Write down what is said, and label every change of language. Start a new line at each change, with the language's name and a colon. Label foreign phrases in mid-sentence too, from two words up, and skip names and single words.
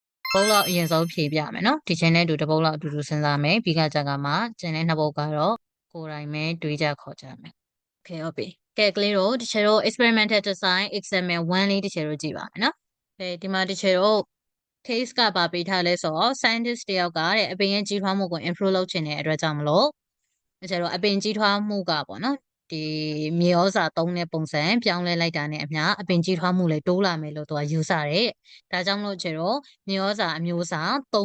Burmese: ပုတ်လောက်အရင်ဆုံးဖြေပြမယ်နော်ဒီချင်းနဲ့တူတပုတ်လောက်အတူတူစဉ်းစားမယ်ပြီးကကြကမှကျန်တဲ့နှစ်ပုတ်ကတော့ကိုယ်တိုင်ပဲတွေးကြခေါ်ကြမယ်โอเคဟုတ်ပြီကဲကလေးတို့ဒီချက်တို့
English: experimental design example 1
Burmese: လေးဒီချက်တို့ကြည့်ပါမယ်နော်ကဲဒီမှာဒီချက်တို့ case ကပါပေးထားလဲဆိုတော့ scientist တယောက်ကတဲ့အပင် ရဲ့ကြီးထွားမှုကို improve လုပ်ချင်တဲ့အတွက်ကြောင့်မလို့ဒီချက်တို့အပင်ကြီးထွားမှုကပေါ့နော်ဒီမြေဩဇာသုံးတဲ့ပုံစံပြောင်းလဲလိုက်တာနဲ့အမျှအပင်ကြီးထွားမှုလည်းတိုးလာမယ်လို့သူကယူဆတယ်။ဒါကြောင့်မလို့ကျတော့မြေဩဇာအမျိုးအစား၃